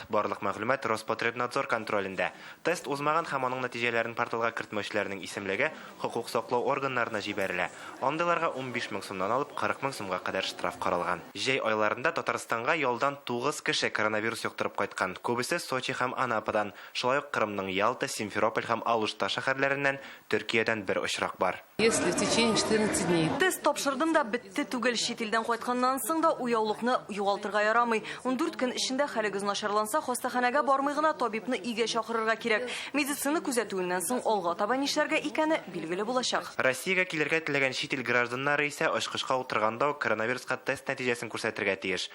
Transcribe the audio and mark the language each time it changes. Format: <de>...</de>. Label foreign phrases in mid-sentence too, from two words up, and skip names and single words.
<tt>Барлык мәгълүмат Роспотребнадзор контролендә. Тест узмаган һәм аның нәтиҗәләрен порталга кертмәүчеләрнең исемлеге хокук саклау органнарына җибәрелә. Андыйларга 15 мең сумнан алып 40 мең сумга кадәр штраф каралган. Җәй айларында Татарстанга ялдан 9 кеше коронавирус юктырып кайткан. Күбесе Сочи һәм Анападан, шулай ук Крымның Ялта, Симферополь һәм Алушта шәһәрләреннән, Төркиядән бер очрак бар.</tt> <ru>Если в течение 14 дней.</ru> <tt>Тест тапшырдым да бетте түгел, чит илдән кайтканнан соң да уяулыкны югалтырга ярамый. 14 көн эчендә хәлегез начарланса, хастаханәгә бармый гына табибны игә чакырырга кирәк. Медицина күзәтүеннән соң алга таба нишләргә икәне билгеле булачак. Россиягә килергә теләгән чит ил гражданнары исә очкышка утырганда коронавируска тест нәтиҗәсен күрсәтергә тиеш.</tt>